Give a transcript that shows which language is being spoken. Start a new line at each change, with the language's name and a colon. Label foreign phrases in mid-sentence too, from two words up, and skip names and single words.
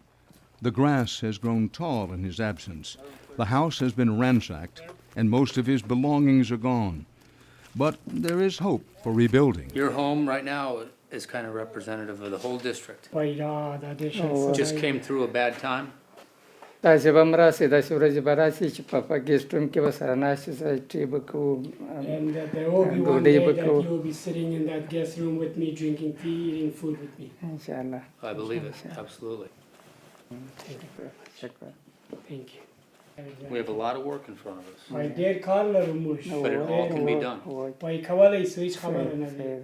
English: The grass has grown tall in his absence. The house has been ransacked, and most of his belongings are gone. But there is hope for rebuilding. Your home right now is kind of representative of the whole district. Just came through a bad time?
Pashto: داسې به هم راسي داسې ورځې به راسي چې په ګیسټ روم کې به سره ناستې سره ټي به کوو ډوډۍ به کوو
English: You will be sitting in that guest room with me, drinking tea, eating food with me.
Arabic: انشاءالله
English: I believe it, absolutely. Thank you. We have a lot of work in front of us. My dear Carl Rumush. But it all can be done. Why kawala is which kawala na vi.